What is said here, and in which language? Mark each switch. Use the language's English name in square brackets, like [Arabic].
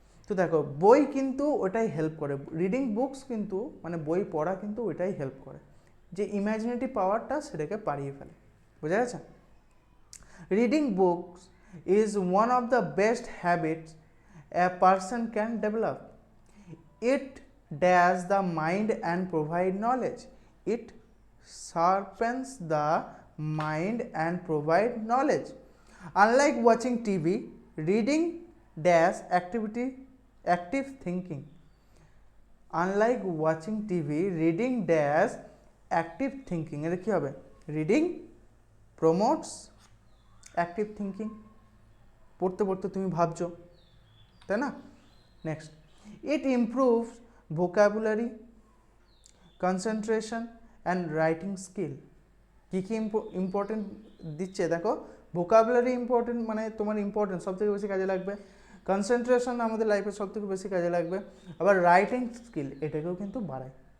[Bangla] তো দেখো, বই কিন্তু ওটাই হেল্প করে, রিডিং বুকস কিন্তু মানে বই পড়া কিন্তু ওইটাই হেল্প করে, যে ইম্যাজিনেটিভ পাওয়ারটা সেটাকে বাড়িয়ে ফেলে। বুঝা গেছে? [English] Reading books is one of the best habits a person can develop. It dash the mind and provide knowledge. It sharpens the mind and provide knowledge. Unlike watching TV, reading dash active thinking. Unlike watching TV, reading dash active thinking. [Bangla] এটা কি হবে? [English] Reading promotes active thinking. [Bangla] পড়তে পড়তে তুমি ভাবছো, তাই না? [English] Next, it improves vocabulary, concentration and writing skill. [Bangla] Key key important দিচ্ছে দেখো, ভোকাবুলারি ইম্পর্টেন্ট, মানে তোমার ইম্পর্টেন্ট সবথেকে বেশি কাজে লাগবে, কনসেন্ট্রেশন আমাদের লাইফে সবথেকে বেশি কাজে লাগবে, আবার রাইটিং স্কিল এটাকেও কিন্তু বাড়ায়।